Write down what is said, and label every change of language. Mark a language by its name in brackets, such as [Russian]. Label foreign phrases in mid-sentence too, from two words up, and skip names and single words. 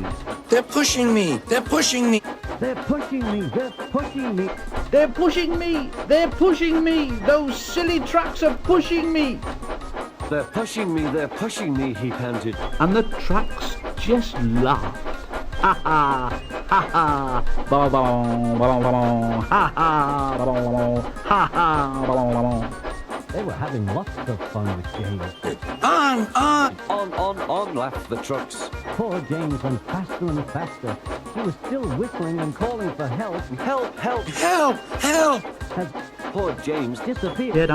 [English] They're pushing me! They're pushing me! They're pushing me! They're pushing me! "They're pushing me! They're pushing me! Those silly trucks are pushing me!" They're pushing me, he panted. And the trucks just laughed. Ha ha! Ha ha! Ba ba ba ba ba! Ha ha! Ba ba ba! Ha ha! Ba ba ba! They were having lots of fun with James. On! On! On, laughed the trucks. Poor James went faster and faster. He was still whistling and calling for help Help! Help! Help! Help! as Poor James. disappeared